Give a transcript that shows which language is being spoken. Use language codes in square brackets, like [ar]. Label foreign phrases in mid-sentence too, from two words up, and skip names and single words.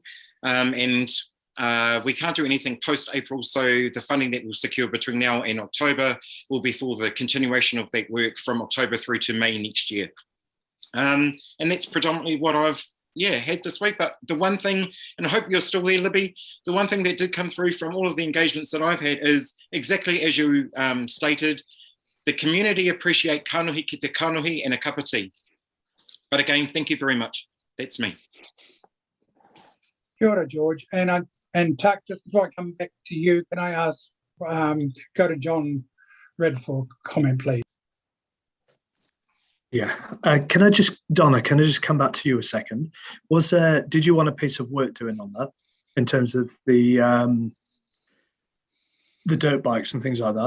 [en] And we can't do anything post-April, so the funding that we'll secure between now and October will be for the continuation of that work from October through to May next year. And that's predominantly what I've had this week. But the one thing, and I hope you're still there, Libby, the one thing that did come through from all of the engagements that I've had is exactly as you stated, the community appreciate [mi] kanohi ki te kanohi [en] and a cup of tea. But again, thank you very much. That's me. [mi] Kia ora, George. [en] And Tuck, just before I come back to you, can I ask, go to John Red for comment, please? Yeah, Donna, can I just come back to you a second? Did you want a piece of work doing on that in terms of the dirt bikes and things like that?